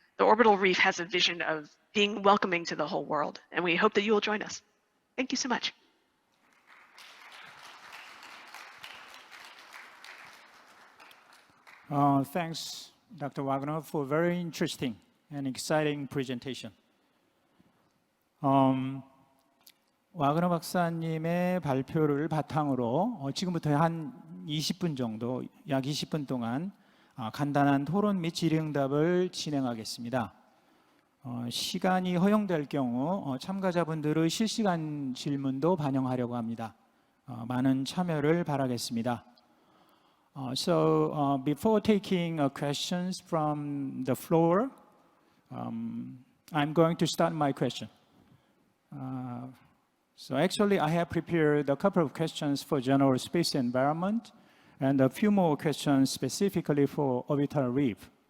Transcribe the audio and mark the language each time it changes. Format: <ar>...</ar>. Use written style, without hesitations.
<en>The Orbital Reef has a vision of being welcoming to the whole world, and we hope that you will join us. Thank you so much. Thanks, Dr. Wagner, for a very interesting and exciting presentation.</en> <ko>와그너 박사님의 발표를 바탕으로 지금부터 한 20분 정도, 약 20분 동안 간단한 토론 및 질의응답을 진행하겠습니다. 시간이 허용될 경우 참가자분들의 실시간 질문도 반영하려고 합니다. 많은 참여를 바라겠습니다.</ko> <en>So before taking questions from the floor, I'm going to start my question. So actually, I have prepared a couple of questions for general space environment and a few more questions specifically for orbital reef.</en>